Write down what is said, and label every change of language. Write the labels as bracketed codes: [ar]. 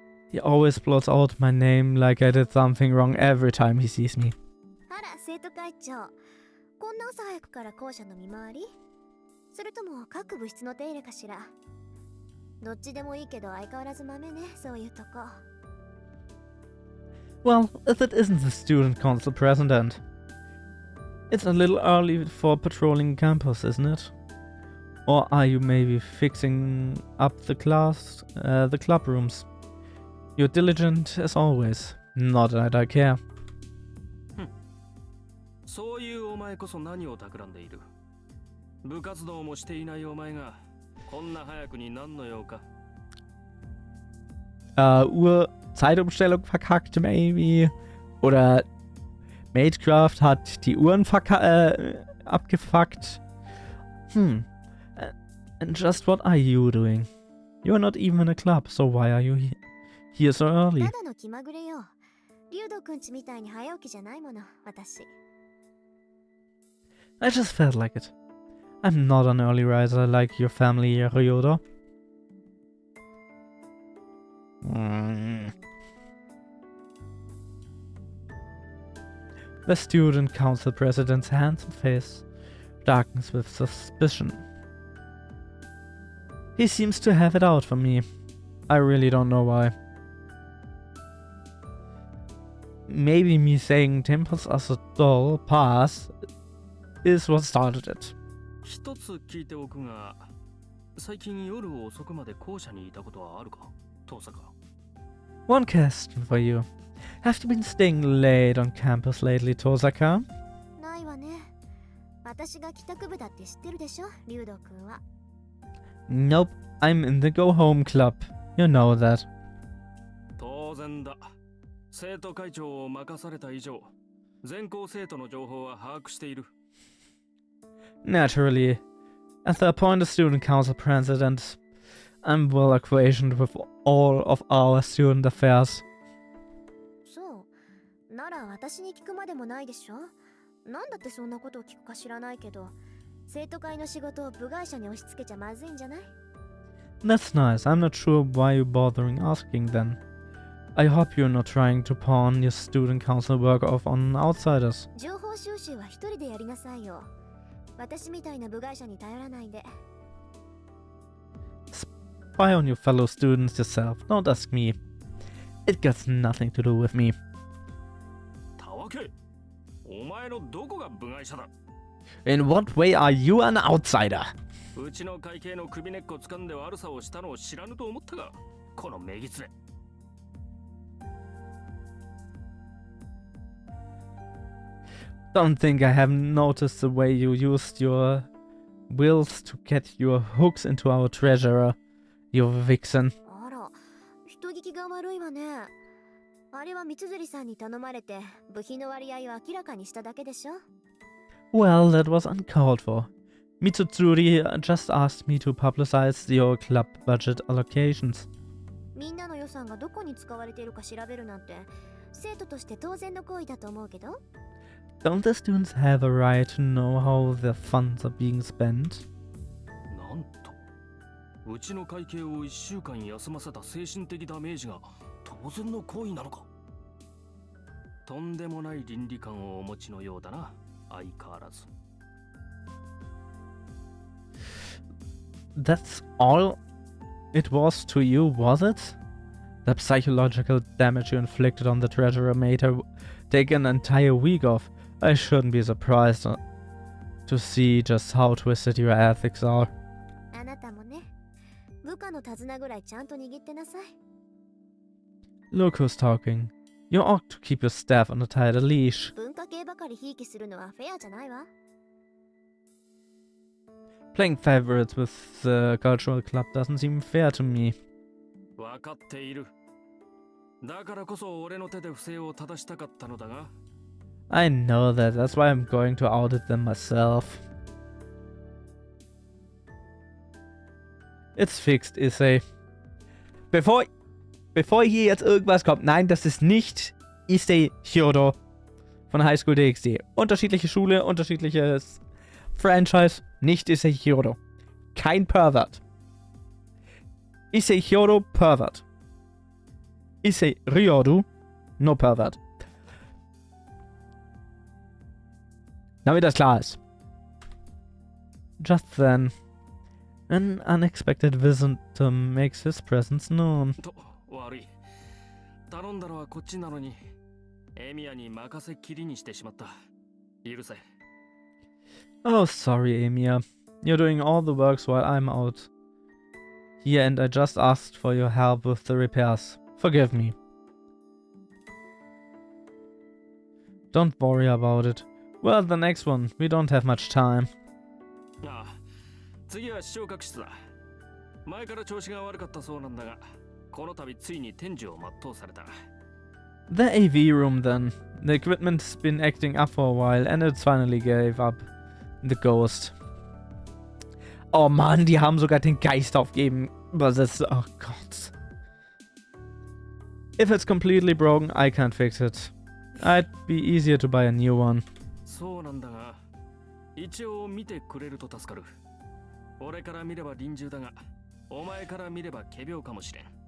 [en] He always blots out my name like I did something wrong every time he sees me. [ja] あら、生徒会長。こんな朝早くから校舎の見回り？それとも各部室の手入れかしら？どっちでもいいけど相変わらず豆ね、そういうとこ。 [en] Well, if it isn't the student council president. It's a little early for patrolling campus, isn't it? Or are you maybe fixing up the club rooms? You're diligent as always. Not that I care. [ja] そういうお前こそ何を企んでいる。部活動もしていないお前がこんな早くに何の用か。 [de] Zeitumstellung verkackt, maybe. Oder Maidcraft hat die Uhren abgefuckt. [en] And just what are you doing? You're not even in a club, so why are you here so early? [ja] ただの気まぐれよ。竜斗くんちみたいに早起きじゃないもの、私。 [en] I just felt like it. I'm not an early riser like your family, Ryoda. The student council president's handsome face darkens with suspicion. He seems to have it out for me. I really don't know why. Maybe me saying temples are so dull pass is what started it. [ja] 一つ聞いておくが、最近夜遅くまで校舎にいたことはあるか、遠坂。 [en] One question for you. Have you been staying late on campus lately, Tosaka? [ja] ないわね。私が帰宅部だって知ってるでしょ、竜斗くんは。 [en] Nope, I'm in the Go Home Club. You know that. [ja] 当然だ。生徒会長を任された以上、全校生徒の情報は把握している。 [en] Naturally, as the appointed student council president, I'm well acquainted with all of our student affairs. [ja] そう。なら私に聞くまでもないでしょ。なんだってそんなことを聞くか知らないけど、生徒会の仕事を部外者に押し付けちゃまずいんじゃない？ [en] That's nice. I'm not sure why you're bothering asking then. I hope you're not trying to pawn your student council work off on outsiders. [ja] 情報収集は一人でやりなさいよ。私みたいな部外者に頼らないで。 [en] Spy on your fellow students yourself. Don't ask me. It gets nothing to do with me. [ja] たわけ、お前のどこが部外者だ。 [en] In what way are you an outsider? [ja] うちの会計の首根っこ掴んで悪さをしたのを知らぬと思ったが、このめぎつれ。 [en] Don't think I haven't noticed the way you used your wills to get your hooks into our treasurer, you vixen. [ja] あら、人聞きが悪いわね。あれは三辻さんに頼まれて部費の割合を明らかにしただけでしょ。 [en] Well, that was uncalled for. Mitsuzuri just asked me to publicize your club budget allocations. [ja] みんなの予算がどこに使われているか調べるなんて、生徒として当然の行為だと思うけど。 [en] Don't the students have a right to know how their funds are being spent? [ja] なんと、うちの会計を1週間休ませた精神的ダメージが当然の行為なのか。とんでもない倫理観をお持ちのようだな、相変わらず。 [en] That's all it was to you, was it? The psychological damage you inflicted on the treasurer made her take an entire week off. I shouldn't be surprised to see just how twisted your ethics are. [ja] あなたもね、部下の手綱ぐらいちゃんと握ってなさい。 [en] Look who's talking. You ought to keep your staff on a tighter leash. [ja] 文化系ばかりひいきするのはフェアじゃないわ。 [en] Playing favorites with the cultural club doesn't seem fair to me. [ja] 分かっている。だからこそ俺の手で不正を正したかったのだが。 [en] I know that, that's why I'm going to audit them myself. It's fixed, Issei. [de] Bevor hier jetzt irgendwas kommt, nein, das ist nicht Issei Hyodo von High School DxD. Unterschiedliche Schule, unterschiedliches Franchise, nicht Issei Hyodo. Kein Pervert. Issei Hyodo, Pervert. [en] Issei Ryodo, no Pervert. [de] Damit das klar ist. [en] Just then, an unexpected visitor makes his presence known. [ja] 悪い。頼んだのはこっちなのに、エミヤに任せっきりにしてしまった。許せ。 [en] Oh, sorry, Emiya. You're doing all the works while I'm out here and I just asked for your help with the repairs. Forgive me. Don't worry about it. Well, the next one. We don't have much time. [ja] ああ、次は昇格室だ。前から調子が悪かったそうなんだが、この度ついに天寿を全うされた。 [en] The AV room then. The equipment's been acting up for a while and it finally gave up the ghost. [de] Oh Mann, die haben sogar den Geist aufgeben übersetzt. Oh Gott. [en] If it's completely broken, I can't fix it. I'd be easier to buy a new one. [ja] そうなんだが、一応見てくれると助かる。俺から見れば臨終だが、お前から見れば仮病かもしれん。